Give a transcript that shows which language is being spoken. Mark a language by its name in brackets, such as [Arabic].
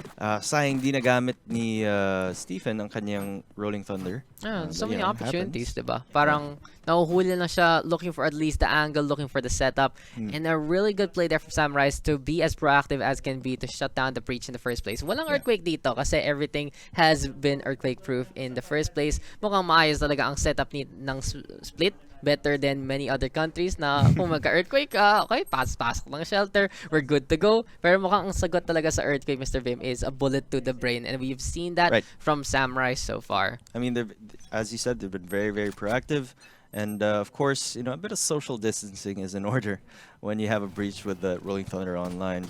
[Filipino] Sayang di nagamit ni Stephen ang kanyang Rolling Thunder. [English] So many yeah, opportunities, diba? [Filipino] Parang nahuhuli lang siya [English] looking for at least the angle, looking for the setup. And a really good play there from Samurice to be as proactive as can be to shut down the breach in the first place. [Filipino] Walang earthquake dito kasi [English] everything has been earthquake proof in the first place. [Filipino] Mukhang maayos talaga ang setup ng split. [English] Better than many other countries [Filipino] na kung magka-earthquake, [English] okay, [Filipino] pasok lang shelter, [English] we're good to go. [Filipino] Pero mukhang ang sagot talaga sa earthquake, Mr. Vim, [English] is a bullet to the brain. And we've seen that from Samurice so far. I mean, as you said, they've been very proactive. And of course, you know, a bit of social distancing is in order when you have a breach with the Rolling Thunder online.